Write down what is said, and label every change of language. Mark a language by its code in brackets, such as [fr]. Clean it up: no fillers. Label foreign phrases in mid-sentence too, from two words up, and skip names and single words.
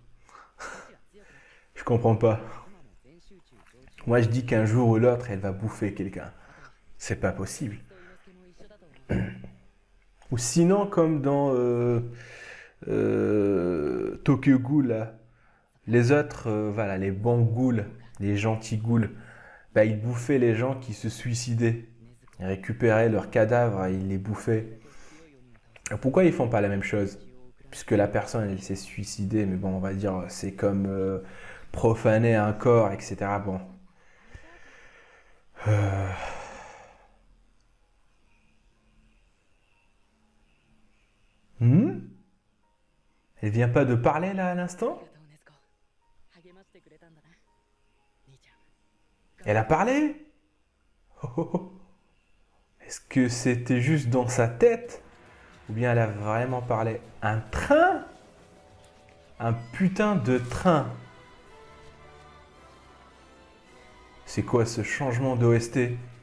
[fr] Je comprends pas. Moi, je dis qu'un jour ou l'autre, elle va bouffer quelqu'un. C'est pas possible. [ja] と伊之助も一緒だと思う [fr] Ou sinon, comme dans Tokyo Ghoul, là, les autres, voilà, les bons ghouls, les gentils ghouls, bah, ils bouffaient les gens qui se suicidaient. Ils récupéraient leurs cadavres et ils les bouffaient. Pourquoi ils font pas la même chose? Puisque la personne, elle s'est suicidée, mais bon, on va dire, c'est comme profaner un corps, etc. Bon. Euh, hmm Elle vient pas de parler là à l'instant? [ja] ありがとう、ネズコ。励ましてくれたんだな。兄ちゃん。 [fr] Elle a parlé? Oh, oh, oh. Est-ce que c'était juste dans sa tête? Ou bien elle a vraiment parlé? Un train? Un putain de train. C'est quoi ce changement d'OST?